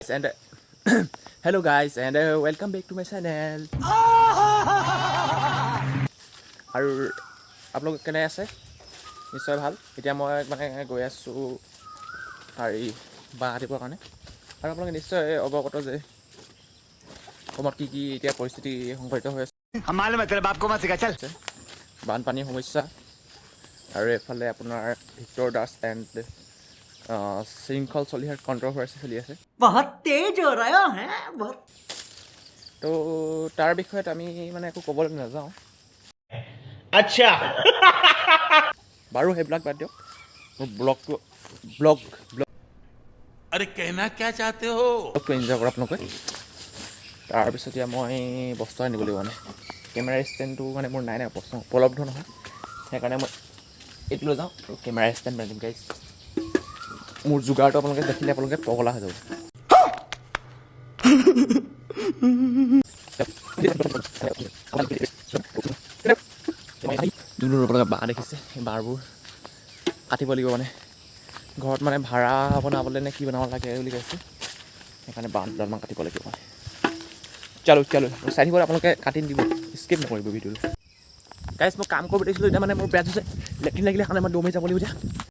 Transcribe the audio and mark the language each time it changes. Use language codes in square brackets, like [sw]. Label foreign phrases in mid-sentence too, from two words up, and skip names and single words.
[en] And hello guys and welcome back to my channel. [as] আৰু আপোনালোক কেনে আছে নিশ্চয় ভাল এতিয়া মই মানে গৈ আছো হেৰি বাঁহ কাটিবৰ কাৰণে আৰু আপোনালোকে নিশ্চয় অৱগত যে অসমত কি এতিয়া পৰিস্থিতি সংঘটিত হৈ আছে [hi] हमारे मतलब आपको मत सिखा चल [as] বানপানীৰ সমস্যা আৰু এফালে আপোনাৰ ভিক্টৰ দাস এণ্ড শৃংখল চলিহাৰ কণ্ট্ৰভাৰ্চি চলি আছে [hi] बहुत तेज हो रहा है बहुत [as] তো তাৰ বিষয়ত আমি মানে একো ক'বলৈ নাযাওঁ [hi] अच्छा [as] বাৰু সেইবিলাক বাদ দিয়ক মোৰ ব্লগ [hi] अरे कहना क्या चाहते हो [as] ব্লগটো এনজয় কৰক আপোনালোকে তাৰপিছত এতিয়া মই বস্তু আনিব লাগিব মানে কেমেৰা ষ্টেণ্ডটো মানে মোৰ নাই উপলব্ধ নহয় সেইকাৰণে মই এইটো লৈ যাওঁ [en] camera stand [as] বান্ধিম গাইজ মোৰ যোগাৰটো আপোনালোকে দেখিলে আপোনালোকে পগলা হৈ যাব যোনবোৰ আপোনালোকে বাঁহ দেখিছে সেই বাঁহবোৰ কাটিব লাগিব মানে ঘৰত মানে ভাড়া বনাবলৈ নে কি বনাব লাগে বুলি কৈছে সেইকাৰণে বাঁহ দুডালমান কাটিব লাগিব মানে চালো চাই থাকিব আপোনালোকে কাটি দিব স্কিপ নকৰিব ভিডিঅ'টো গাইজ মই কাম কৰিব দিছিলোঁ এতিয়া মানে মোৰ বেয়া হৈছে লেট্ৰিন লাগিলে কাৰণে মই দৌৰ মাৰি যাব লাগিব এতিয়া